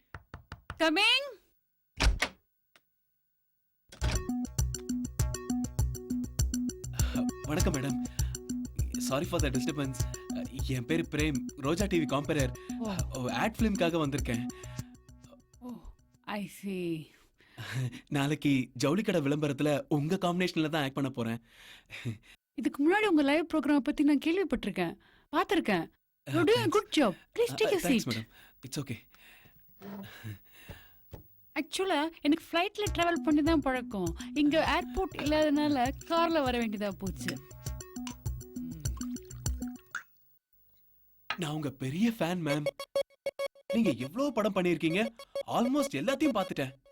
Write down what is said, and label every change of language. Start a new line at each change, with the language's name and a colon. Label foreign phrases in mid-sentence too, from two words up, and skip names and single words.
English: Coming.
Tamil: வணக்கம் மேடம்
English: sorry for the disturbance
Tamil: என் பேர் பிரேம் ரோஜா டிவி
English: compere ad
Tamil: ஃபிலிம்காக வந்திருக்கேன்
English: Oh, I see.
Tamil: நாளைக்கு ஜவுளி கடை விளம்பரத்துல உங்க காம்பினேஷன்ல தான் ஆக்ட் பண்ண போறேன் இதுக்கு முன்னாடி உங்க
English: live program
Tamil: பத்தி நான் கேள்விப்பட்டிருக்கேன், பார்த்திருக்கேன்.
English: You're doing a good job. Please take a seat. madam it's okay
Tamil: ஆக்சுவலா எனக்கு ஃப்ளைட்ல டிராவல் பண்ணி தான் பழக்கம். இங்க ஏர்போர்ட் இல்லாதனால கார்ல வர வேண்டியதா போச்சு. நான் உங்க பெரிய ஃபேன் மேம். நீங்க எவ்வளவு படம் பண்ணிருக்கீங்க, ஆல்மோஸ்ட் எல்லாத்தையும் பார்த்துட்டேன்.